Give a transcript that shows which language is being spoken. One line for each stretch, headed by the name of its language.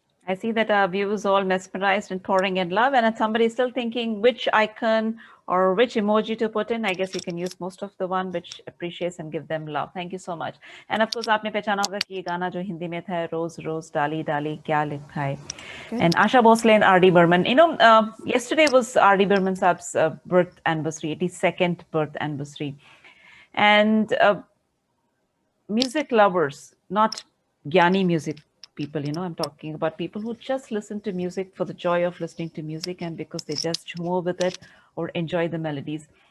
English: I see that our viewers all mesmerized and pouring in love, and if somebody's still thinking which icon or which emoji to put in, I guess you can use most of the one which appreciates and give them love. Thank you so much. And of course,
Hindi: आपने पहचाना होगा कि ये गाना जो हिंदी में था, रोज रोज डाली डाली क्या लिखा है.
English: And Asha Bhosle and R.D. Burman. You know, yesterday was R.D. Burman Saab's birth anniversary, 82nd birth anniversary. And music lovers, not Gyani music people, you know, I'm talking about people who just listen to music for the joy of listening to music and because they just move with it or enjoy the melodies.